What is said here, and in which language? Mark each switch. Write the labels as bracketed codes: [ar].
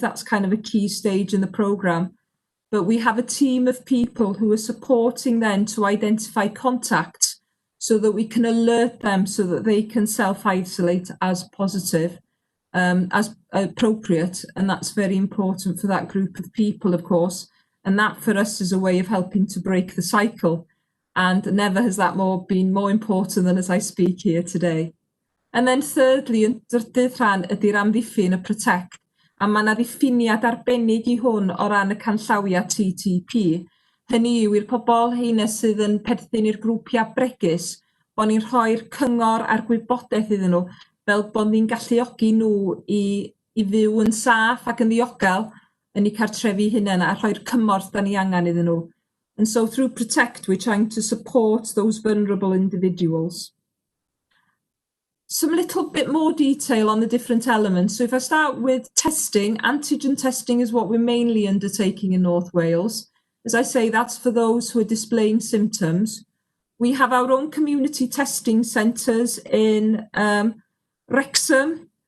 [en] That's kind of a key stage in the programme. But we have a team of people who are supporting them to identify contacts so that we can alert them so that they can self-isolate as positive, as appropriate. And that's very important for that group of people, of course. And that for us is a way of helping to break the cycle. And never has that been more important than as I speak here today. And then thirdly, [cy] yn drydydd rhan ydy'r amddiffyn y protect. A mae yna ddiffiniad arbennig I hwn o ran y canllawia TTP. Hynny yw i'r pobl heina sydd yn perthyn i'r grwpiau bregus, bod ni'n rhoi'r cyngor a'r gwybodaeth iddyn nhw, fel bod ni'n galluogi nhw I fyw yn saff ac yn ddiogel yn eu cartrefi hunain a rhoi'r cymorth da ni angen iddyn nhw. [en] And so through Protect, we're trying to support those vulnerable individuals. Some little bit more detail on the different elements. So if I start with testing, antigen testing is what we're mainly undertaking in North Wales. As I say, that's for those who are displaying symptoms. We have our own community testing centres in Wrexham.